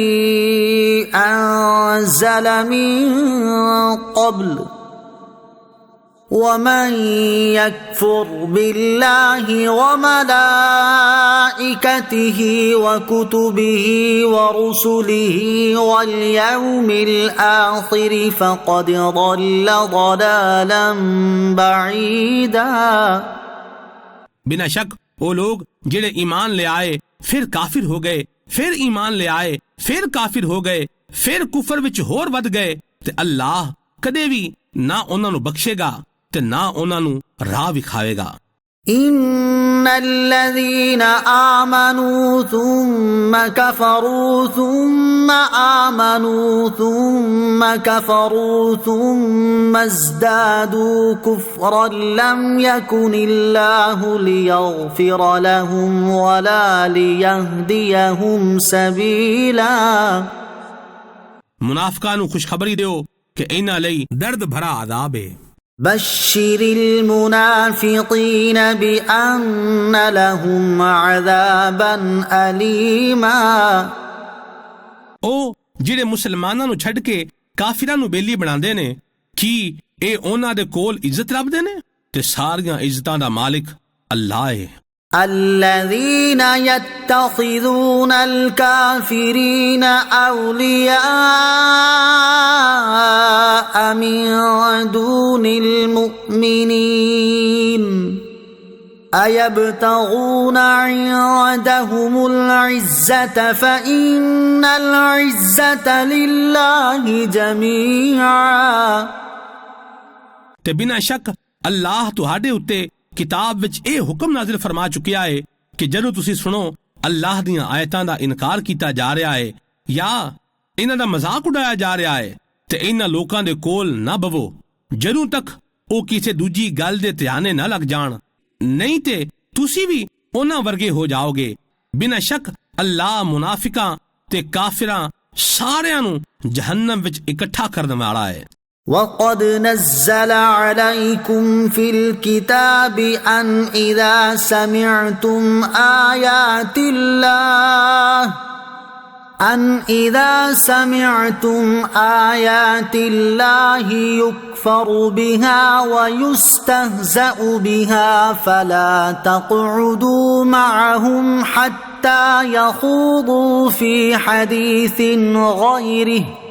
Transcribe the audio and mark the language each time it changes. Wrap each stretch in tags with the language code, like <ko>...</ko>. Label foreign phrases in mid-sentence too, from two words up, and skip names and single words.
<ar>أنزل من قبل ومن يكفر بالله وملائكته وكتبه ورسله واليوم الآخر فقد ضل ضلالا بعيدا.</ar> <pa>ਬਿਨਾ ਸ਼ੱਕ ਵੋ ਲੋਗ ਜਿਹੜੇ ਈਮਾਨ ਲੈ ਆਏ ਫਿਰ ਕਾਫ਼ਿਰ ਹੋ ਗਏ, ਫਿਰ ਈਮਾਨ ਲੈ ਆਏ ਫਿਰ ਕਾਫ਼ਿਰ ਹੋ ਗਏ, ਫਿਰ ਕੁਫ਼ਰ ਵਿੱਚ ਹੋਰ ਵਧ ਗਏ, ਤੇ ਅੱਲਾਹ ਕਦੇ ਵੀ ਨਾ ਉਹਨਾਂ ਨੂੰ ਬਖ਼ਸ਼ੇਗਾ ਤੇ ਨਾ ਉਹਨਾਂ ਨੂੰ ਰਾਹ ਵਿਖਾਵੇਗਾ।</pa> <ar>إن الذين آمنوا ثم كفروا ثم آمنوا ثم كفروا ثم ازدادوا كفرا لم يكن الله ليغفر لهم ولا ليهديهم سبيلا.</ar> <pa>ਮੁਨਾਫ਼ਿਕਾਂ ਨੂੰ ਖ਼ੁਸ਼ਖ਼ਬਰੀ ਦਿਓ ਕਿ ਇਹਨਾਂ ਲਈ ਦਰਦ ਭਰਾ ਅਜ਼ਾਬ ਹੈ।</pa> <ar>بشر المنافقين بأن لهم عذابا أليما.</ar> <pa>ਓ ਜਿਹੜੇ ਮੁਸਲਮਾਨਾਂ ਨੂੰ ਛੱਡ ਕੇ ਕਾਫ਼ਿਰਾਂ ਨੂੰ ਬੇਲੀ ਬਣਾਂਦੇ ਨੇ, ਕੀ ਏ ਉਹਨਾਂ ਦੇ ਕੋਲ ਇੱਜ਼ਤ ਲੱਭਦੇ ਨੇ? ਤੇ ਸਾਰੀਆਂ ਇੱਜ਼ਤਾਂ ਦਾ ਮਾਲਿਕ ਅੱਲਾਹ ਹੈ।</pa> <ar>الذين يتخذون الكافرين أولياء من دون المؤمنين أيبتغون عندهم العزة فإن العزة لله جميعا</ar> <pa>ਤੇ ਬਿਨਾਂ ਸ਼ੱਕ ਅੱਲਾਹ ਤੁਹਾਡੇ ਉੱਤੇ ਕਿਤਾਬ ਵਿੱਚ ਇਹ ਹੁਕਮ ਨਾਜ਼ਿਲ ਫਰਮਾ ਚੁੱਕਿਆ ਹੈ ਕਿ ਜਦੋਂ ਤੁਸੀਂ ਸੁਣੋ ਅੱਲਾਹ ਦੀਆਂ ਆਇਤਾਂ ਦਾ ਇਨਕਾਰ ਕੀਤਾ ਜਾ ਰਿਹਾ ਹੈ ਜਾਂ ਇਹਨਾਂ ਦਾ ਮਜ਼ਾਕ ਉਡਾਇਆ ਜਾ ਰਿਹਾ ਹੈ ਤੇ ਇਹਨਾਂ ਲੋਕਾਂ ਦੇ ਕੋਲ ਨਾ ਬਵੋ ਜਦੋਂ ਤੱਕ ਉਹ ਕਿਸੇ ਦੂਜੀ ਗੱਲ ਦੇ ਧਿਆਨੇ ਨਾ ਲੱਗ ਜਾਣ ਨਹੀਂ ਤੇ ਤੁਸੀਂ ਵੀ ਉਹਨਾਂ ਵਰਗੇ ਹੋ ਜਾਓਗੇ ਬਿਨਾਂ ਸ਼ੱਕ ਅੱਲਾਹ ਮੁਨਾਫਿਕਾਂ ਤੇ ਕਾਫਿਰਾਂ ਸਾਰਿਆਂ ਨੂੰ ਜਹੰਨਮ ਵਿੱਚ ਇਕੱਠਾ ਕਰਨ ਵਾਲਾ ਹੈ</pa> <ar>وقد نزل عليكم في الكتاب أن إذا سمعتم آيات الله يكفر بها ويستهزأ بها فلا تقعدوا معهم حتى يخوضوا في حديث غيره</ar>